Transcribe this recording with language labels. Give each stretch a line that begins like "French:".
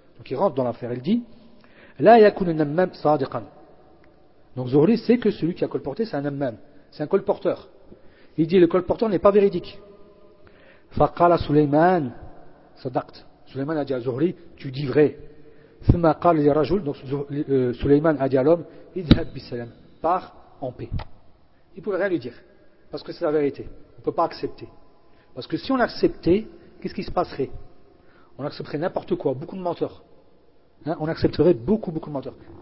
French: Donc il rentre dans l'affaire, il dit,
Arabic: la yakun an-nammam sadiqan.
French: Donc Zuhri sait que celui qui a colporté, c'est un ammam, c'est un colporteur. Il dit le colporteur n'est pas véridique.
Arabic: فقال سليمان صدقت. سليمان قال زهري
French: tu dis vrai.
Arabic: ثم قال للرجل
French: donc
Arabic: سليمان قال
French: l'homme
Arabic: اذهب بالسلام
French: pars en paix. Il pouvait rien lui dire parce que c'est la vérité. On peut pas accepter. Parce que si on acceptait, qu'est-ce qui se passerait? On accepterait n'importe quoi, beaucoup de menteurs. Hein? On accepterait beaucoup de menteurs.